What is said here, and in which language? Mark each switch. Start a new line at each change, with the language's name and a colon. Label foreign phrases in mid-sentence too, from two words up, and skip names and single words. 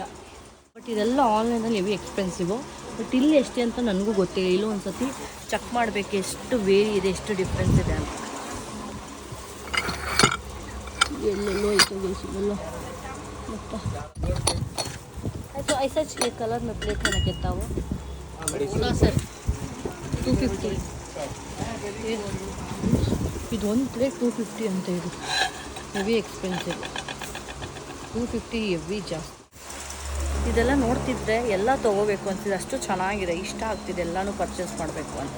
Kannada: ಬಟ್ ಇದೆಲ್ಲ ಆನ್ಲೈನಲ್ಲಿ
English: heavy expensive.
Kannada: ಬಟ್ ಇಲ್ಲಿ ಎಷ್ಟೇ ಅಂತ ನನಗೂ ಗೊತ್ತಿಲ್ಲ. ಇಲ್ಲೂ ಒಂದು ಸತಿ ಚೆಕ್ ಮಾಡಬೇಕು ಎಷ್ಟು ವೇರಿ ಇದೆ, ಎಷ್ಟು ಡಿಫ್ರೆನ್ಸ್ ಇದೆ ಅಂತ. ಎಲ್ಲೆಲ್ಲೋ ಐತೆ ಎಲ್ಲೋ ಮತ್ತು ಆಯಿತು.
Hindi: ऐसा ये कलर में प्लेट है ना कितना वो? हाँ सर 250.
Kannada: ಇದು ಒಂದು ಪ್ಲೇಟ್ 250 ಅಂತ. ಇದು
English: heavy expensive.
Kannada: 250 ಹೆವಿ ಜಾಸ್ತಿ. ಇದೆಲ್ಲ ನೋಡ್ತಿದ್ರೆ ಎಲ್ಲ ತೊಗೋಬೇಕು ಅಂತಿದೆ, ಅಷ್ಟು ಚೆನ್ನಾಗಿದೆ, ಇಷ್ಟ ಆಗ್ತಿದೆ, ಎಲ್ಲನೂ ಪರ್ಚೇಸ್ ಮಾಡಬೇಕು ಅಂತ.